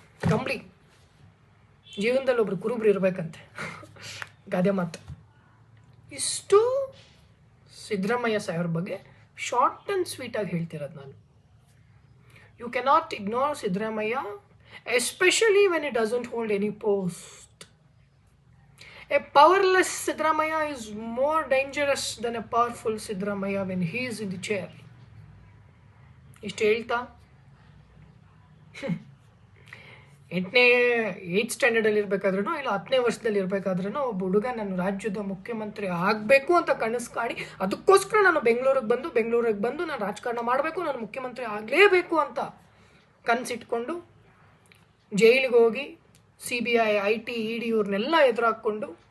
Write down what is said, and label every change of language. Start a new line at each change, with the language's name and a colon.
Kannada: ಕಂಬಳಿ ಜೀವನದಲ್ಲಿ ಒಬ್ರು ಕುರುಬ್ರು ಇರಬೇಕಂತೆ, ಗಾದೆ ಮಾತು. ಇಷ್ಟು ಸಿದ್ದರಾಮಯ್ಯ ಸಾಹೇಬ್ರ ಬಗ್ಗೆ ಶಾರ್ಟ್ ಆ್ಯಂಡ್ ಸ್ವೀಟಾಗಿ ಹೇಳ್ತಿರೋದು ನಾನು.
English: You cannot ignore Siddaramaiah, especially when it doesn't hold any post. A powerless Siddaramaiya is more dangerous than a powerful Siddaramaiya when he is in the chair.
Kannada: ಇಷ್ಟು ಹೇಳ್ತಾ 8th ಸ್ಟ್ಯಾಂಡರ್ಡಲ್ಲಿ ಇರಬೇಕಾದ್ರೂ ಇಲ್ಲ 10ನೇ ವರ್ಷದಲ್ಲಿ ಇರಬೇಕಾದ್ರೂ ಒಬ್ಬ ಹುಡುಗ ನಾನು ರಾಜ್ಯದ ಮುಖ್ಯಮಂತ್ರಿ ಆಗಬೇಕು ಅಂತ ಕನಸು ಕಾಣಿ, ಅದಕ್ಕೋಸ್ಕರ ನಾನು ಬೆಂಗಳೂರಿಗೆ ಬಂದು ನಾನು ರಾಜಕಾರಣ ಮಾಡಬೇಕು, ನಾನು ಮುಖ್ಯಮಂತ್ರಿ ಆಗಲೇಬೇಕು ಅಂತ ಕನಸಿಟ್ಕೊಂಡು ಜೈಲಿಗೆ ಹೋಗಿ CBI, IT, ED ಇವ್ರನ್ನೆಲ್ಲ ಎದುರಾಕ್ಕೊಂಡು,